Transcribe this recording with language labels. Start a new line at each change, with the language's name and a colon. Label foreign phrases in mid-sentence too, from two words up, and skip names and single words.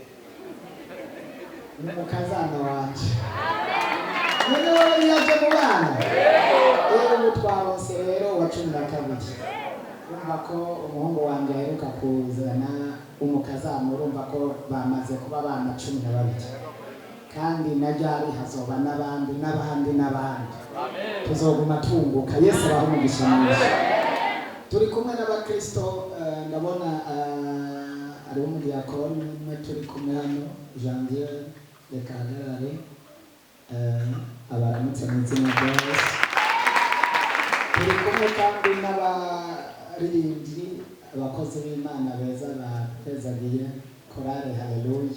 Rundi: n'umukazana wanje none yaje mu bana ubu twarose rero wa 12 urumva ko umuhungu wanje aheruka kuzana umukazana urumva ko bamaze kuba abana 12 kandi najari hazoba n'abandi tuzoguma tunguka. Yesu abaho umugisha mwinshi. Turi kumwe n'abakristo ndabona ari umudiyakoni umwe turi kumwe hano Janvier reka hagarare abaramutse mu izina rya Yesu. Turi kumwe kandi n'abaririmbyi abakozi b'Imana beza bapezagiye korale haleluya.